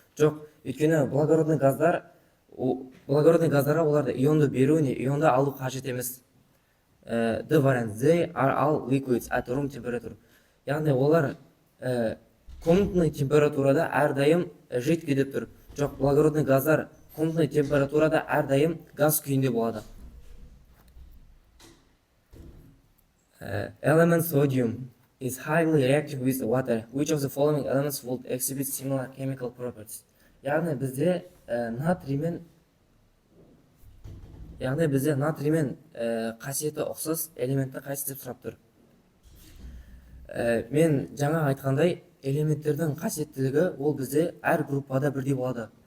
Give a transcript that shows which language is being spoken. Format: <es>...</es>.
<kk>Жоқ, өйткені благородный газдарға оларды ионды беру, ионды алу қажет емес.</kk> <en>Д вариант. They are all liquids at room temperature.</en> <kk>Яғни олар комнатный температурада әрдайым жидкий деп тұр. Жоқ, благородный газдар комнатный температурада әрдайым газ күйінде болады.</kk> <en>Element sodium is highly reactive with water. Which of the following elements would exhibit similar chemical properties?</en> <kk>Яғни бізде натриймен қасиеті ұқсас элементті қайсы деп сұрап тұр. Мен жаңа айтқандай, элементтердің қасиеттілігі ол бізде әр группада бірдей болады.</kk>